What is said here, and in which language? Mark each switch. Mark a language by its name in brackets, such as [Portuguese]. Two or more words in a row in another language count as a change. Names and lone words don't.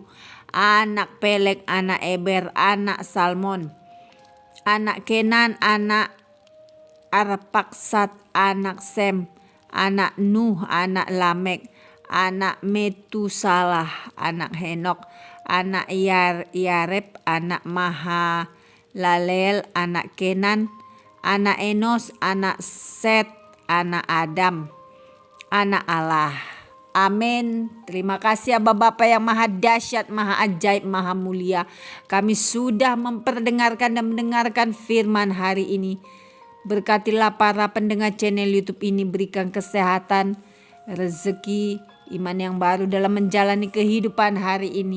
[Indonesian] anak Pelek, anak Eber, anak Salmon, anak Kenan, anak Arpaksat, anak Sem, anak Nuh, anak Lamek, anak Metusalah, anak Henok, anak Yareb, anak Mahalalel, anak Kenan, anak Enos, anak Set, anak Adam, anak Allah. Amin. Terima kasih Aba Bapa yang maha dahsyat, maha ajaib, maha mulia. Kami sudah memperdengarkan dan mendengarkan firman hari ini. Berkatilah para pendengar channel YouTube ini, berikan kesehatan, rezeki, iman yang baru dalam menjalani kehidupan hari ini.